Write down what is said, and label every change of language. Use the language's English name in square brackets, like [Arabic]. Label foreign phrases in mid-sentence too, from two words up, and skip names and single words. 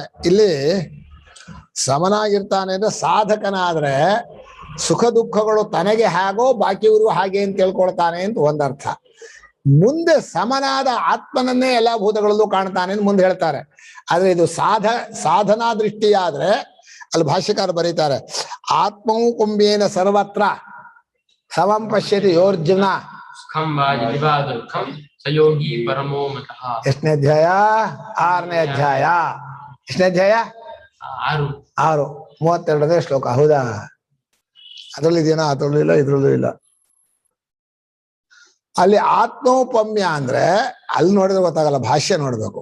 [Kannada] ಇಲ್ಲಿ ಸಮನಾಗಿರ್ತಾನೆ ಅಂದ್ರೆ ಸಾಧಕನಾದ್ರೆ ಸುಖ ದುಃಖಗಳು ತನಗೆ ಹೇಗೋ ಬಾಕಿಯವರು ಹಾಗೆ ಅಂತ ತಿಳ್ಕೊಳ್ತಾನೆ ಅಂತ ಒಂದರ್ಥ. ಮುಂದೆ ಸಮನಾದ ಆತ್ಮನನ್ನೇ ಎಲ್ಲಾ ಭೂತಗಳಲ್ಲೂ ಕಾಣ್ತಾನೆ ಅಂತ ಮುಂದೆ ಹೇಳ್ತಾರೆ. ಆದ್ರೆ ಇದು ಸಾಧನಾ ದೃಷ್ಟಿಯಾದ್ರೆ ಅಲ್ಲಿ ಭಾಷ್ಯಕಾರ ಬರೀತಾರೆ, [Sanskrit] ಆತ್ಮವು ಕುಂಬೇನ ಸರ್ವತ್ರ ಸಮಂ ಪಶ್ಯತಿ ಯೋರ್ಜುನ ಸುಖಂ ವಾ ಯದಿ ವಾ ದುಃಖಂ ಸ ಯೋಗಿ ಪರಮೋ ಮತಃ. [Kannada] ಎಷ್ಟನೇ ಅಧ್ಯಾಯ? 6ನೇ ಅಧ್ಯಾಯ. ಎಷ್ಟನೇ ಅಧ್ಯಾಯ? 6. 32ನೇ ಶ್ಲೋಕ. ಹೌದಾ? ಅದ್ರಲ್ಲಿ ಇದೆಯಾ? ಅದ್ರಲ್ಲೂ ಇಲ್ಲ, ಇದ್ರಲ್ಲೂ ಇಲ್ಲ. ಅಲ್ಲಿ ಆತ್ಮೋಪಮ್ಯ ಅಂದ್ರೆ ಅಲ್ಲಿ ನೋಡಿದ್ರೆ ಗೊತ್ತಾಗಲ್ಲ, ಭಾಷ್ಯ ನೋಡ್ಬೇಕು.